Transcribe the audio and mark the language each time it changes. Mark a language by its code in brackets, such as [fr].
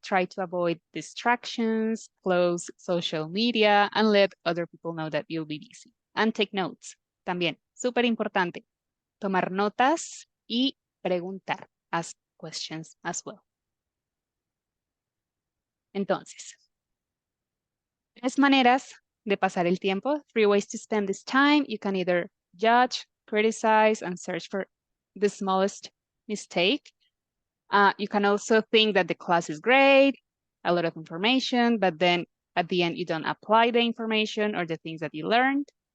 [en] Try to avoid distractions. Close social media and let other people know that you'll be busy. And take notes. [es] También, súper importante. Tomar notas y preguntar. [en] Ask questions as well. [es] Entonces, tres maneras de pasar el tiempo. [en] Three ways to spend this time. You can either judge, criticize, and search for the smallest mistake. You can also think that the class is great, a lot of information, but then at the end you don't apply the information or the things that you learned.